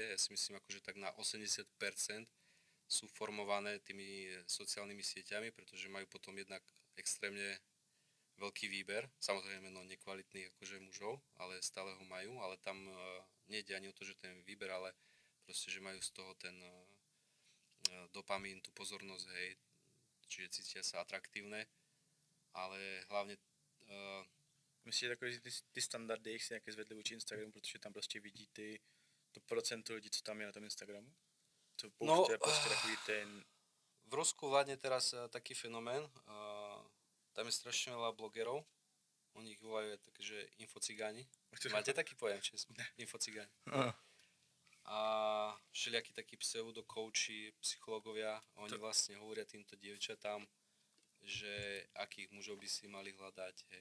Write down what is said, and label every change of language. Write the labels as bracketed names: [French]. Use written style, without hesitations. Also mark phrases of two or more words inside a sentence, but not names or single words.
[Slovak] Ja si myslím akože tak na 80% sú formované tými sociálnymi sieťami, pretože majú potom jednak extrémne veľký výber. Samozrejme no nekvalitných akože mužov, ale stále ho majú, ale tam nejde ani o to, že ten výber, ale proste, že majú z toho ten dopamín, tú pozornosť, hej, čiže cítia sa atraktívne, ale hlavne [Czech] Myslíš, takový ty standardy, jak si nějaké zvedli vůči Instagramu, protože tam prostě vidí to procento lidí, co tam je na tom Instagramu? Co pouště prostě takový ten... [Slovak] V Rusku vládne teraz taký fenomén, tam je strašne veľa blogerov, oni ich volajú také, že infocigáni. Máte taký pojem český? Infocigáni. A všelijakí takí pseudokouči, psychológovia, oni vlastne hovoria týmto dievčatám, že akých mužov by si mali hľadať, hej.